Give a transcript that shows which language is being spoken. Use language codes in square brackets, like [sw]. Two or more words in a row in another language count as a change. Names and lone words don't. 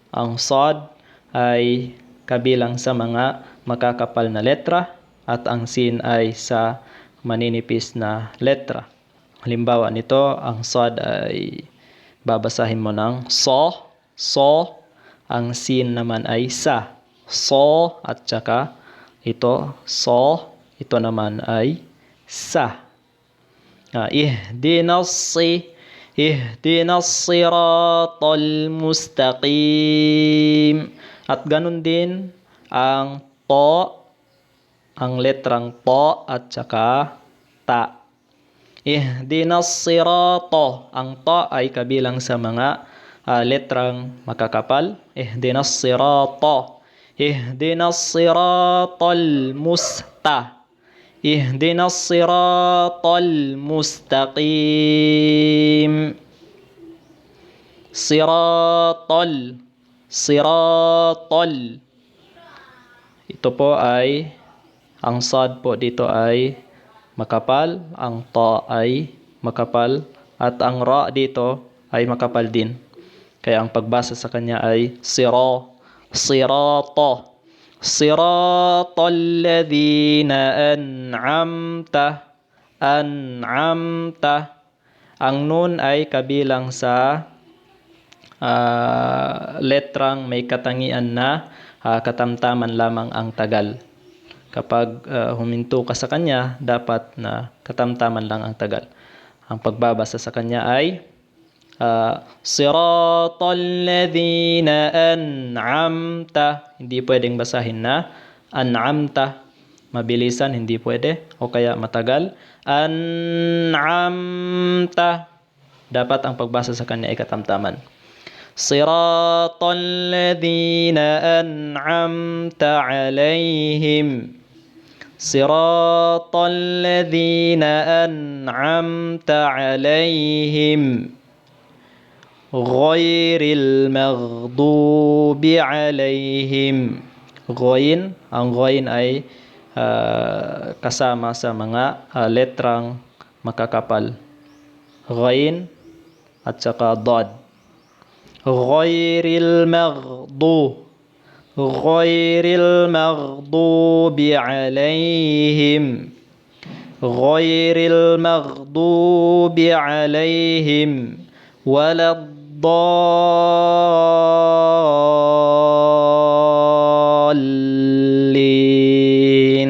[tl] ang Sad ay kabilang sa mga makakapal na letra at ang Sin ay sa maninipis na letra. Halimbawa nito, ang Sad ay babasahin mo ng so, ang Sin naman ay sa. So at saka ito, ito naman ay sa. [ar] اهدنا الصراط المستقيم. [tl] At ganun din ang to, ang letrang to at saka ta. [ar] اهدنا الصراط. [tl] Ang to ay kabilang sa mga letrang makakapal. [ar] اهدنا الصراط. اهدنا الصراط اهدنا الصراط المستقيم. Siratal. [tl] Ito po ay, ang Sad po dito ay makapal, ang Ta ay makapal, at ang Ra dito ay makapal din. Kaya ang pagbasa sa kanya ay sirata. [ar] صراط الذين أنعمت. [tl] Ang nun ay kabilang sa letrang may katangian na katamtaman lamang ang tagal. Kapag huminto ka sa kanya, dapat na katamtaman lang ang tagal. Ang pagbabasa sa kanya ay [ar] صراط الذين أنعمت. [tl] Hindi pwedeng basahin na an'amta. Mabilisan, hindi pwede. O kaya matagal. An'amta. Dapat ang pagbasa sa kanya ay katamtaman. [ar] صراط الذين أنعمت عليهم. صراط الذين أنعمت عليهم. غير المغضوب عليهم. [tl] Ghain, ang ghain ay kasama sa mga letrang makakapal. Ghain at saka dad. [ar] غير المغضوب عليهم. غير المغضوب عليهم ولا الضالين.